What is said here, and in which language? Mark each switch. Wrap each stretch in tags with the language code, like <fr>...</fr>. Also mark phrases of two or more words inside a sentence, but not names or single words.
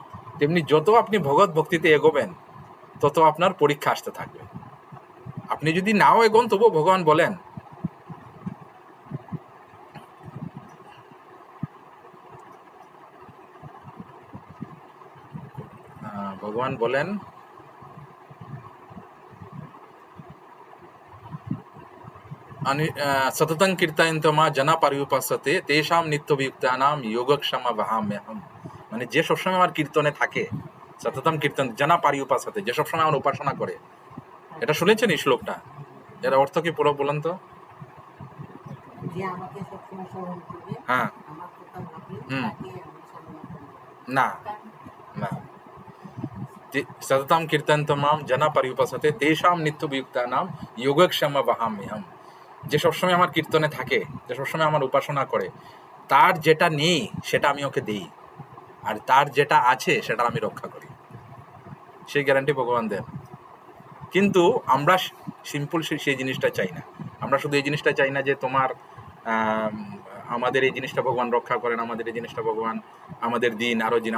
<bn>তেমনি যত আপনি ভগবত ভক্তিতে এগোবেন তত আপনার পরীক্ষা আসতে থাকবে। আপনি যদি নাও এগোন, তবুও ভগবান বলেন, ভগবান বলেন</bn> <sa>सततं कीर्तयन्तो मां जना पर्युपासते तेषां नित्यवियुक्तानां योगक्षेम वहाम्यहम्।</sa> <bn>মানে যে সবসময় আমার কীর্তনে থাকে,</bn> <sa>সততম কীর্তন জানা পারিউপাসতে,</sa> <bn>যে সবসময় আমার উপাসনা করে। এটা শুনেছেন এই শ্লোকটা? এর অর্থ কি পুরো বলেন তো? যে আমাকে সবসময় স্মরণ করবে, হ্যাঁ। আমার কথা ভাববে, হুম। তাকে আমি স্মরণ করব। না না,</bn> <sa>सततं कीर्तयन्तो मां जना पर्युपासते तेषां नित्यवियुक्तानां योगक्षेम वहाम्यहम्।</sa> <bn>যে সবসময় আমার কীর্তনে থাকে, যে সবসময় আমার উপাসনা করে, তার যেটা নেই সেটা আমি ওকে দেই, আর তার যেটা আছে সেটা আমি রক্ষা করি। সেই গ্যারান্টি ভগবান দেন। কিন্তু আমরা সিম্পল সেই জিনিসটা চাই না। আমরা শুধু এই জিনিসটা চাই না যে তোমার আমাদের এই জিনিসটা ভগবান রক্ষা করেন, আমাদের এই জিনিসটা ভগবান আমাদের দিন, আরো দিন।</bn>